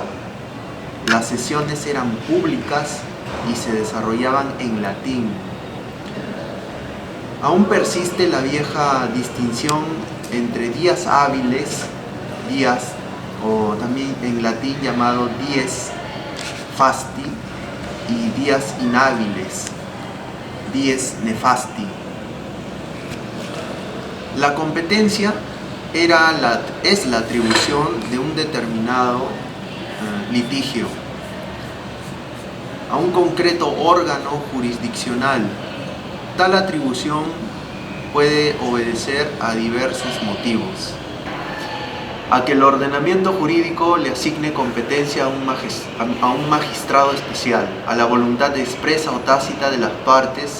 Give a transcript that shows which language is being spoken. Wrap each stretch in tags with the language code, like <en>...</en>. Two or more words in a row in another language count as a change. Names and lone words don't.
<es>Las sesiones eran públicas y se desarrollaban en latín. Aún persiste la vieja distinción entre días hábiles, días, o también en latín llamado</es> <la>dies fasti,</la> <es>y días inhábiles,</es> <la>dies nefasti.</la> <es>La competencia es la atribución de un determinado litigio a un concreto órgano jurisdiccional. Tal atribución puede obedecer a diversos motivos: a que el ordenamiento jurídico le asigne competencia a un magistrado especial, a la voluntad expresa o tácita de las partes.</es>